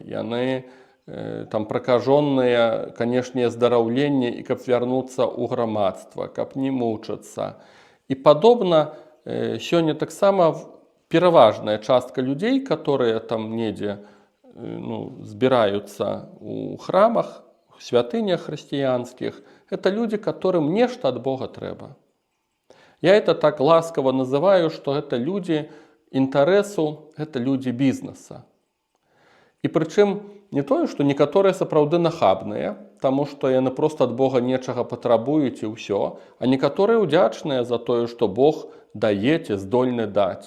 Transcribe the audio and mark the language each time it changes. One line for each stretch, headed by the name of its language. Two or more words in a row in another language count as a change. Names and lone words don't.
Belarusian: Яны там пракажоныя, канешне, здараўленне і каб вярнуцца ў грамадства, каб не мучацца. І падобна, сёння таксама пераважная частка людзей, которые там недзе збіраюцца ў храмах, у святынях хрысціянскіх,
Russian: это люди, которым
Belarusian: нешта ад Бога трэба. Я это так ласкава называю, што гэта люди інтарэсу, гэта люди бізнеса. І прычым не тое, што некаторыя сапраўды нахабныя, таму што яны проста ад Бога нечага патрабуюць і ўсё, а некаторыя ўдзячныя за тое, што Бог дае ці здольны даць.